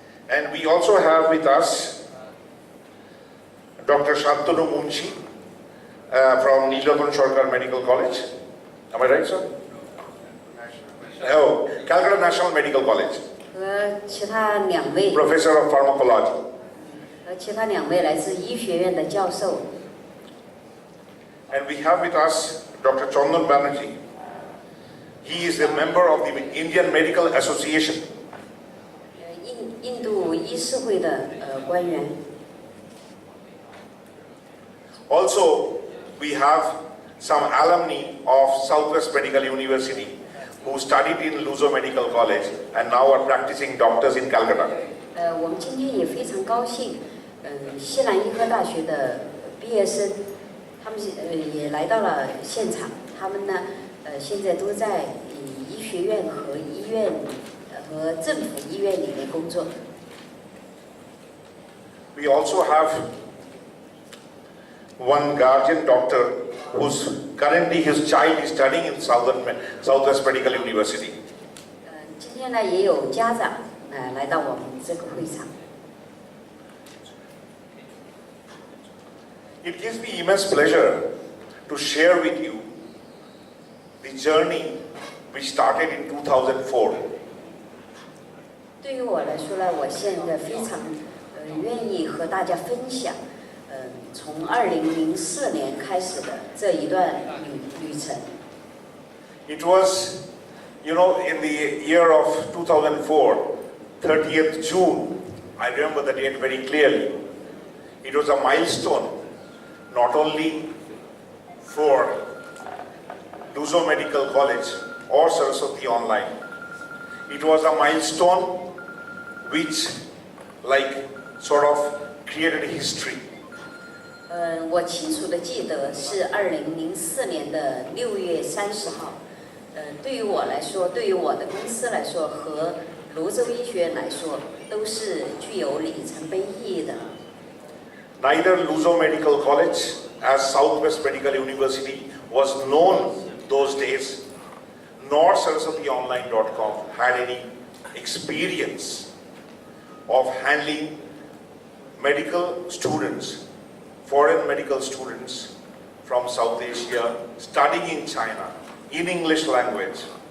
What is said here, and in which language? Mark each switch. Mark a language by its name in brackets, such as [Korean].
[English] And we also have with us Dr. Shantanu Munshi from Neelothan Sarkar Medical College. Am I right, sir? Oh, Calcutta National Medical College. [Chinese] 和其他2位 [English] Professor of Pharmacology. [Chinese] 和其他2位来自医学院的教授。 [English] And we have with us Dr. Chandan Banerjee. He is a member of the Indian Medical Association. [Chinese] 印度医师会的官员。 [English] Also, we have some alumni of Southwest Medical University who studied in Luzhou Medical College and now are practicing doctors in Calcutta. [Chinese] 我们今天也非常高兴，西南医科大学的毕业生，他们也来到了现场。他们呢，现在都在医学院和医院和政府医院里面工作。 [English] We also have one guardian doctor who's currently his child is studying in Southwest Medical University. [Chinese] 今天呢，也有家长来到我们这个会场。 [English] It gives me immense pleasure to share with you the journey which started in 2004. [Chinese] 对于我来说呢，我现在非常愿意和大家分享，从2004年开始的这一段旅程。 [English] It was, in the year of 2004, 30th June, I remember the date very clearly. It was a milestone, not only for Luzhou Medical College or Saraswati Online. It was a milestone which, sort of created history. [Chinese] 我清楚的记得是2004年的6月30号。对于我来说，对于我的公司来说，和泸州医学院来说，都是具有里程碑意义的。 [English] Neither Luzhou Medical College as Southwest Medical University was known those days, nor SaraswatiOnline.com had any experience of handling medical students, foreign medical students from South Asia, studying in China, in English language.